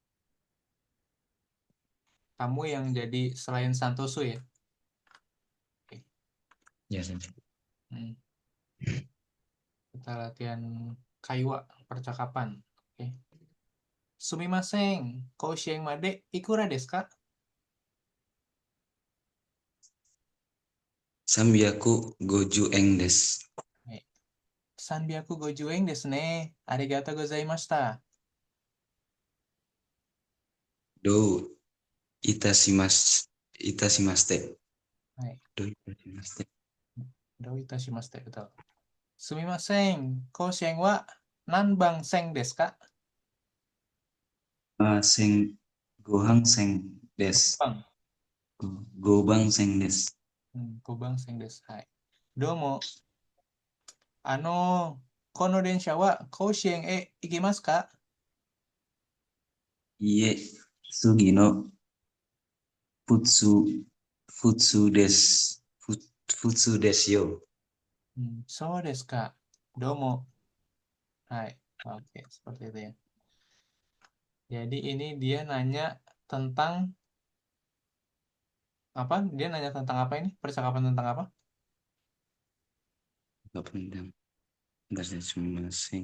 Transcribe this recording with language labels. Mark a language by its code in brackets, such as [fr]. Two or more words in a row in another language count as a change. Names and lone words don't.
[id] Kamu yang jadi selain Santosu ya. Oke. Ya, sensei. Kita latihan kaiwa percakapan. Oke. [ja] すみません、甲子園までいくらですか? 350円です。はい。350円ですね。ありがとうございました。どういたしまして。はい。どういたしまして。どういたしまして。Betul. Sumimasen, 甲子園は何番線ですか? 5番線です。 Bang. 5番線です。 5番線です。はい。どうも。この電車は甲子園へ行きますか？いいえ、次の普通、普通です。普通ですよ。そうですか。どうも。Hai. [id] Oke, seperti itu ya. Jadi ini dia nanya tentang apa? Dia nanya tentang apa ini? Percakapan tentang apa? Gak penting. Bentar, saya cuma sing.